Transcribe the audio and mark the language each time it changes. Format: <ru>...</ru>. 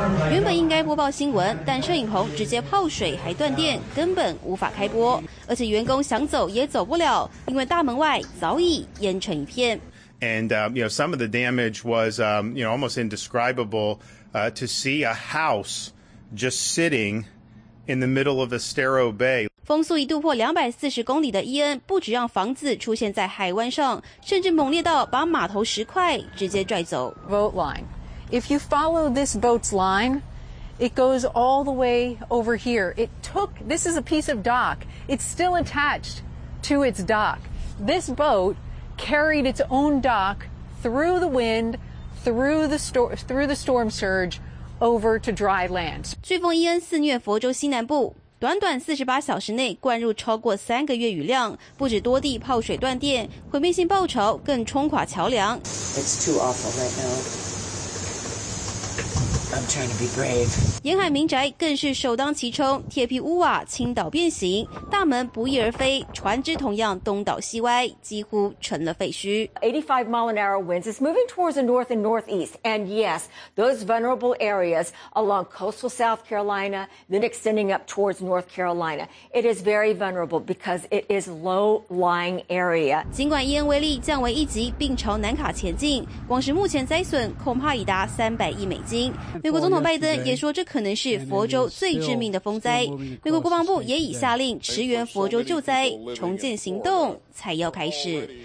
<zh>原本应该播报新闻，但摄影棚直接泡水还断电，根本无法开播。而且员工想走也走不了，因为大门外早已淹成一片。</zh> <en>And you know, some of the damage was you know, almost indescribable to see a house just sitting in the middle of Estero Bay.</en> <zh>风速一度破240公里的伊恩不只让房子出现在海湾上，甚至猛烈到把码头石块直接拽走。</zh> <en>Boat line. If you follow this boat's line, it goes all the way over here. It took, this is a piece of dock. It's still attached to its dock. This boat carried its own dock through the wind, through the storm surge, over to dry land.</en> <zh>飓风伊恩肆虐佛州西南部，短短48小时内灌入超过三个月雨量，不止多地泡水断电，毁灭性暴潮更冲垮桥梁。</zh> <en>It's too awful right now. I'm trying to be brave.</en> <zh>沿海民宅更是首当其冲，铁皮屋瓦倾倒变形，大门不翼而飞，船只同样东倒西歪，几乎成了废墟。</zh> <en>85 mile an hour winds is moving towards the north and northeast, and yes, those vulnerable areas along coastal South Carolina, then extending up towards North Carolina, it is very vulnerable because it is low-lying area.</en> <zh>尽管伊恩威力降为一级，并朝南卡前进，光是目前灾损恐怕已达300亿美金。美国总统拜登也说，这可能是佛州最致命的风灾。美国国防部也已下令驰援佛州救灾，重建行动才要开始。</zh>